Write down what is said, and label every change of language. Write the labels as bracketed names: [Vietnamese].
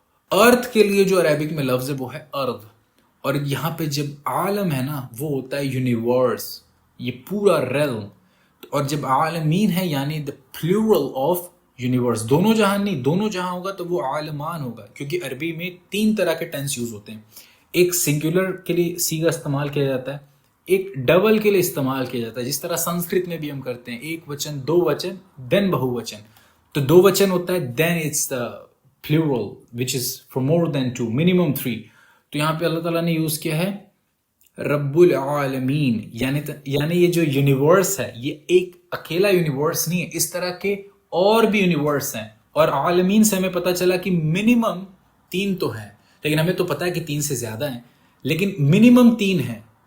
[Urdu] ارتھ کے لیے جو عربک میں لفظ ہے وہ ہے ارض. اور یہاں پہ جب عالم ہے نا وہ ہوتا ہے یونیورس, یہ پورا ریلم. اور جب عالمین ہے یعنی [English] The plural of universe. [Urdu] دونوں جہان نہیں, دونوں جہاں ہوگا تو وہ عالمان ہوگا, کیونکہ عربی میں 3 طرح کے ٹینس یوز ہوتے ہیں. ایک سنگولر کے لیے سیگا استعمال کیا جاتا ہے, ایک ڈبل کے لیے استعمال کیا جاتا ہے, جس طرح سنسکرت میں بھی ہم کرتے ہیں, ایک وچن, دو وچن, دین بہو وچن. تو دو وچن ہوتا ہے, [English] Then it's the plural which is for more than 2, minimum 3. [Urdu] تو یہاں پہ اللہ تعالیٰ نے یوز کیا ہے رب العالمین, یعنی یہ جو یونیورس ہے یہ ایک اکیلا یونیورس نہیں ہے, اس طرح کے اور بھی یونیورس ہیں. اور عالمین سے ہمیں پتہ چلا کہ منیمم 3 تو ہیں, لیکن ہمیں تو پتہ ہے کہ 3 سے زیادہ ہیں, لیکن منیمم 3 ہیں.